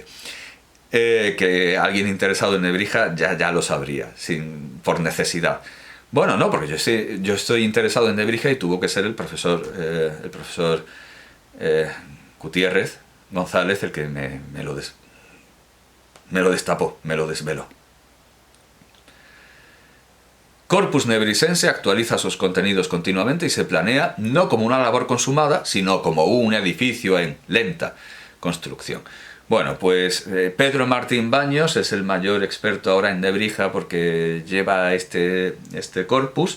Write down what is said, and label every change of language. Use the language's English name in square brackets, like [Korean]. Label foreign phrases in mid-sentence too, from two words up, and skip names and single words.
[Spanish] Que alguien interesado en Nebrija ya lo sabría, por necesidad. Bueno, no, porque yo estoy interesado en Nebrija y tuvo que ser el profesor Gutiérrez González el que me lo destapó, me lo desveló. Corpus Nebrisense actualiza sus contenidos continuamente y se planea no como una labor consumada, sino como un edificio en lenta construcción. Bueno, pues Pedro Martín Baños es el mayor experto ahora en Nebrija porque lleva este corpus.